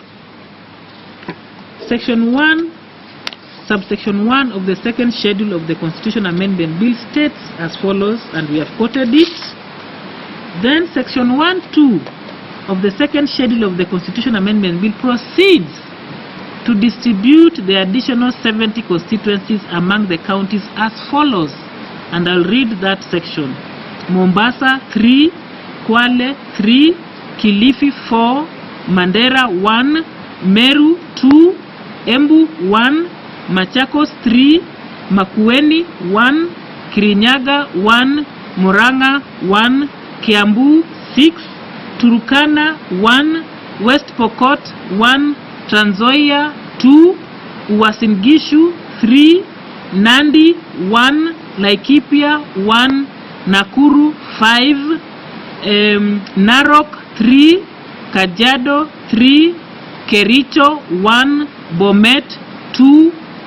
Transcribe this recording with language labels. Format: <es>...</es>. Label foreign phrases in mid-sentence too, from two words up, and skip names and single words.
<en>Section 1, subsection 1 of the second schedule of the Constitution Amendment Bill states as follows, and we have quoted it. Then Section 1(2) of the second schedule of the Constitution Amendment Bill proceeds to distribute the additional 70 constituencies among the counties as follows, and I'll read that section. Mombasa 3, Kwale 3, Kilifi 4, Mandera 1, Meru 2, Embu 1, Machakos 3, Makueni 1, Kirinyaga 1, Murang'a 1, Kiambu 6, Turkana 1, West Pokot 1, Trans Nzoia 2, Uasin Gishu 3, Nandi 1, Laikipia 1, Nakuru 5, Narok 3, Kajiado 3, Kericho 1, Bomet 2,</en>